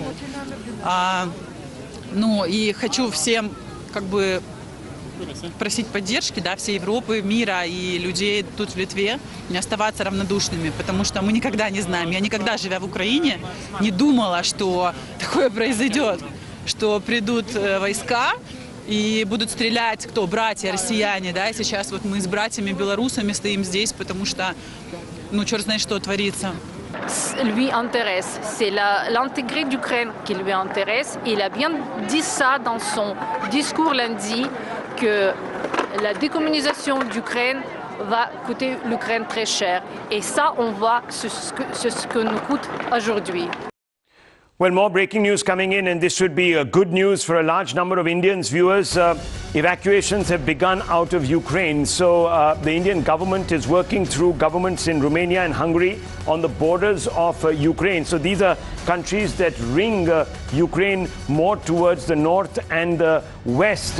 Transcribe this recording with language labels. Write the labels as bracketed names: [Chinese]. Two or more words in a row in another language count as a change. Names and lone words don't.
[Russian] И хочу всем просить поддержки, всей Европы, мира и людей тут в Литве, не оставаться равнодушными, потому что мы никогда не знаем. Я никогда, живя в Украине, не думала, что такое произойдет, что придут войска и будут стрелять, братья, россияне, и сейчас вот мы с братьями-белорусами стоим здесь, потому что, черт знает, что творится. [French] Lui intéresse, c'est l'intégrité d'Ukraine qui lui intéresse. Il a bien dit ça dans son discours lundi, que la décommunisation d'Ukraine va coûter l'Ukraine très cher. Et ça, on voit ce que nous coûte aujourd'hui. [English] Well, more breaking news coming in, and this should be good news for a large number of Indians viewers. Evacuations have begun out of Ukraine. So the Indian government is working through governments in Romania and Hungary on the borders of Ukraine. So these are countries that ring Ukraine more towards the north and the west.